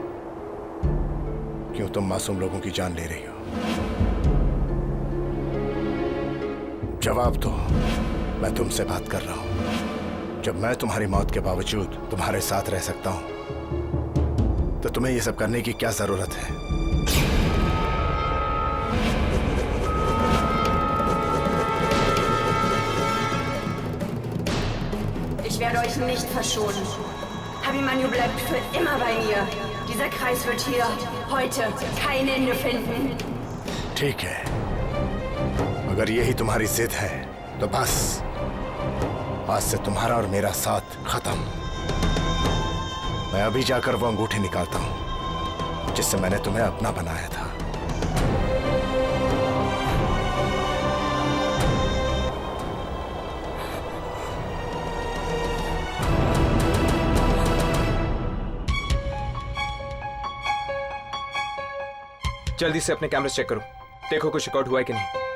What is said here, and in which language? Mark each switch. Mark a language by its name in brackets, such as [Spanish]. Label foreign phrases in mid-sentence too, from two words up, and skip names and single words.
[Hindi] क्यों तुम मासूम लोगों की जान ले रही हो? जवाब दो। मैं तुमसे बात कर रहा हूं। जब मैं तुम्हारी मौत के बावजूद तुम्हारे साथ रह सकता हूं तो तुम्हें ये सब करने की क्या जरूरत है? [German] Ich werde euch nicht verschonen. Abhimanyu bleibt für immer bei mir. Dieser Kreis wird hier heute kein Ende finden. [Hindi] ठीक है, अगर यही तुम्हारी जिद है तो बस आज से तुम्हारा और मेरा साथ खत्म। मैं अभी जाकर वो अंगूठी निकालता हूं जिससे मैंने तुम्हें अपना बनाया था। जल्दी से अपने कैमरे चेक करो, देखो कुछ रिकॉर्ड हुआ है कि नहीं।